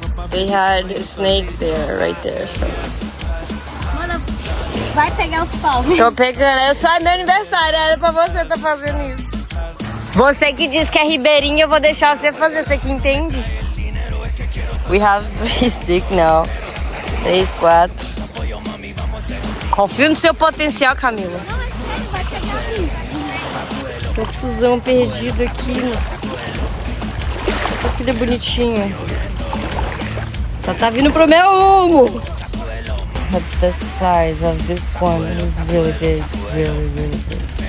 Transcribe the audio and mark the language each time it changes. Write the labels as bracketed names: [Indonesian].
[English] They had a snake there, right there, so. [Portuguese] Mano, vai pegar os paus. Tô pegando, é meu aniversário, era pra você estar fazendo isso. Você que diz que é ribeirinho, eu vou deixar você fazer, você que entende. [English] We have 3 sticks now. 3, 4. [Portuguese] Confio no seu potencial, Camila. Tem um tiozão perdido aqui, moço. Olha que ele é bonitinho. Só tá vindo pro meu rumo. [English] But the size of this one is really big, really, really big.